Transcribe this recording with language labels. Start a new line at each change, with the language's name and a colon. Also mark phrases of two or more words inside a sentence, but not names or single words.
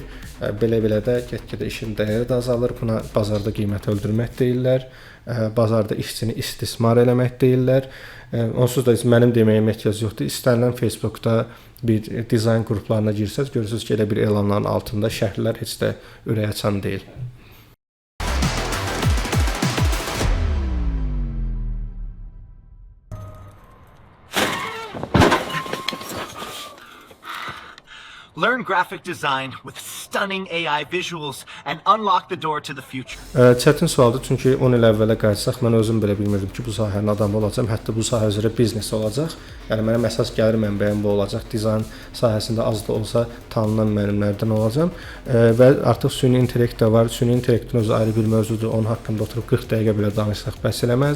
Azerbaijani: Belə-belə də get-gedə işin dəyəri də azalır. Buna bazarda qiymət öldürmək deyirlər. Bazarda işçini istismar eləmək deyirlər. Onsuz da mənim deməyimə ehtiyac yoxdur. İstənilən Facebookda bir dizayn qruplarına girsəz, görürsünüz ki, elə bir elanların altında şərhlər heç də ürək açan deyil.
English: Learn graphic design with stunning AI visuals and unlock the door to the future.
Azerbaijani: Çətin sualdır, çünki 10 il əvvələ qayıtsaq, mən özüm belə bilmirdim ki, bu sahənin adamı olacağam, hətta bu sahə üzrə biznes olacaq. Yəni mənim əsas gəlir mənbəyim bu olacaq. Dizayn sahəsində az da olsa tanınan müəllimlərdən olacağam və artıq süni intellekt də var. Süni intellektin özü ayrı bir mövzudur. Onun haqqında oturub 40 dəqiqə belə danışsaq bəs eləməz.